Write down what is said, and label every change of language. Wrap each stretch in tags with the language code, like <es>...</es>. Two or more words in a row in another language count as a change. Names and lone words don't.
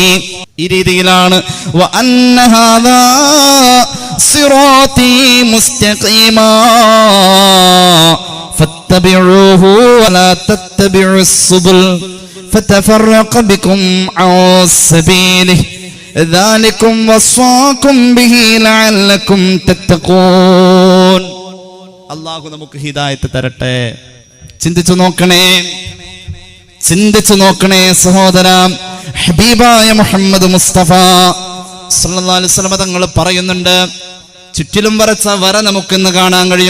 <ml>ഈ രീതിയിലാണ്</ml> <ar>و أن هذا صراطي مستقيما فاتبعوه ولا تتبعوا السبل فتفرق بكم عن سبيله ذلكم وصاكم به لعلكم تتقون.</ar> <ml>അല്ലാഹു നമുക്ക് ഹിദായത്ത് തരട്ടെ. ചിന്തിച്ചു നോക്കണേ സഹോദര. ഹബീബായ മുഹമ്മദ് മുസ്തഫ</ml> <ar>صلى الله عليه وسلم</ar> <ml>തങ്ങൾ പറയുന്നുണ്ട്, ചുറ്റിലും വരച്ച വര നമുക്കിന്ന് കാണാൻ കഴിയും.</ml>